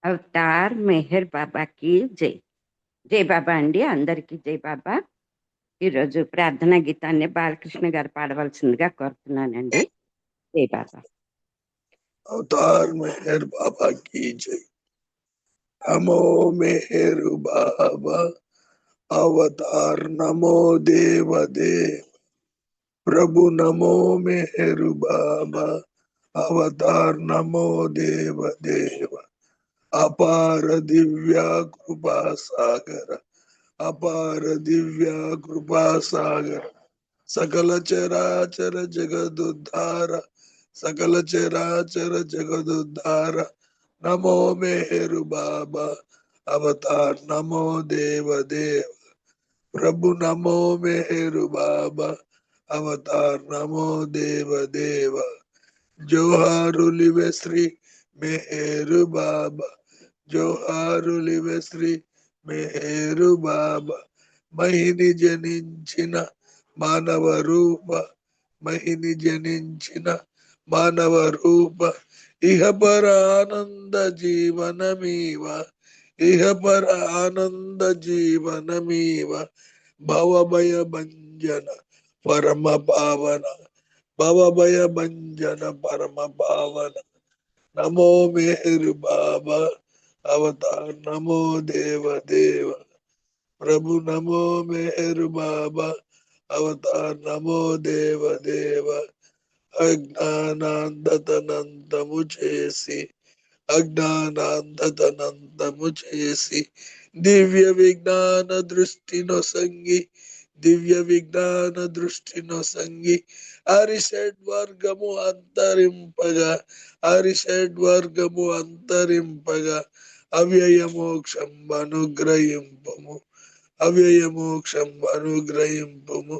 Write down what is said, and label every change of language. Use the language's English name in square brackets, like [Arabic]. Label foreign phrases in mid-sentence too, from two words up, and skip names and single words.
[Telugu] అవతార్ మెహర్ బాబాకి జై. జై బాబా అండి, అందరికీ జై బాబా. ఈరోజు ప్రార్థనా గీతాన్ని బాలకృష్ణ గారు పాడవలసిందిగా కోరుతున్నానండి. జై బాబా. [Hindi] अवतार मेहर बाबा की जय। [Sanskrit] नमो मेहर बाबा अवतार, नमो देव देव प्रभु, नमो मेहर बाबा अवतार, नमो देव देव अपार दिव्या कृपा सागर, अपार दिव्या कृपा सागर, सकल चराचर जगदुद्धार, सकल चराचर जगदुद्धार, नमो मेहरु बाबा अवतार, नमो देव देव प्रभु, नमो मेहरु बाबा अवतार, नमो देव [Telugu] దేవ జోహారులివే శ్రీ మెహెరు బాబా, జోహారులివే శ్రీ మెహెరు బాబా మహిని जनिंచిన మానవ రూప, మహిని జనించిన మానవ రూప, ఇహ పర ఆనంద జీవనమీవ, ఇహ పర ఆనంద జీవనమీవ, భవభయ భంజన పరమ పావన, భవభయ భంజన పరమ పావన, నమో మేరు బాబా అవతార్, నమో దేవ దేవ ప్రభు, నమో మెహెరు బాబా అవతార్, నమో దేవ దేవ अज्ञानांधतనంతము చేసి, అజ్ఞానాంధతనంతము చేసి, దివ్య విజ్ఞాన దృష్టిను సంగి, దివ్య విజ్ఞాన దృష్టిను సంగి, అరిషడ్వర్గము అంతరింపగా, అరిషడ్వర్గము అంతరింపగా, అవ్యయ మోక్షం అనుగ్రహింపము, అవ్యయ మోక్షం అనుగ్రహింపుము.